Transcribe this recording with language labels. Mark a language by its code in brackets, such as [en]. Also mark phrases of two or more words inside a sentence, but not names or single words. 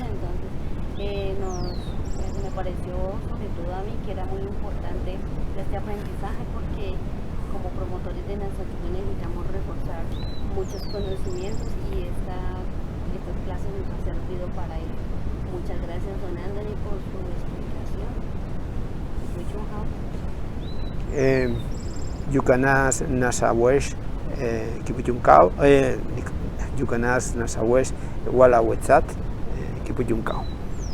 [es] Entonces me pareció, sobre todo a mí, que era muy importante este aprendizaje, porque como promotores de Nasayuwe necesitamos reforzar muchos conocimientos, y estas clases nos han servido para ello. Muchas Muchas gracias, don Anthony, por su explicación. [pbb] Yucanas nasawesh kipuchunkao, Yucanas nasawesh wala wetzat kipuchunkao.